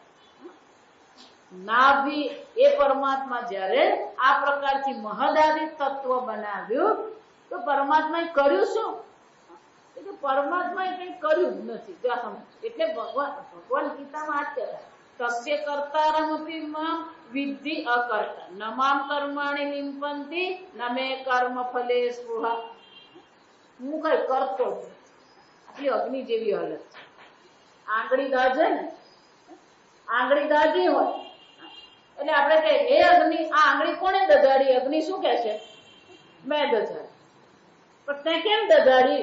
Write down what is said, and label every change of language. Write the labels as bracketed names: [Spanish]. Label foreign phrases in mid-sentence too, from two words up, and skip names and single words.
[Gujarati] નાભી એ પરમાત્મા જ્યારે આ પ્રકારથી મહદાદિ તત્વ બનાવ્યું તો પરમાત્માએ કર્યું શું? પરમાત્માએ કઈ કર્યું જ નથી. એટલે ભગવાન ગીતામાં આ કહેવાય [Sanskrit] तस्य कर्तारमपि मां विद्धि अकर्ता न मां कर्माणि लिम्पन्ति न मे कर्म फले स्पृहा। [Gujarati] હું કઈ કરતો જ નથી. આટલી અગ્નિ જેવી હાલત છે. આંગળી દાજે ને, આંગળી દાજી હોય એટલે આપણે કહીએ હે અગ્નિ, આ આંગળી કોણે દજાડી? અગ્નિ શું કહે છે? મેં દજાડી. પણ તે કેમ દજાડી?